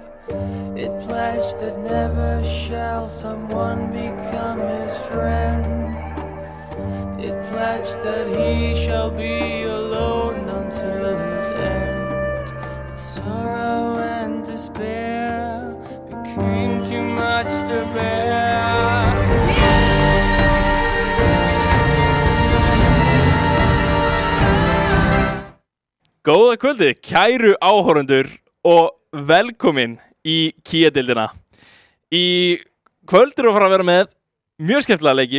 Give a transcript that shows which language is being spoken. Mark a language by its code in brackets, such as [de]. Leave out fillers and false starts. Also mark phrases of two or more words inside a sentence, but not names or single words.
[en] It pledged that never shall someone become his friend. It pledged that he shall be alone until his end. Sorrow and despair became too much to bear. [is] Góða kvöldi, kæru áhorfendur og velkomin í Kia-deildina. Í kvöld erum við að fara að vera með mjög skemmtilega leiki.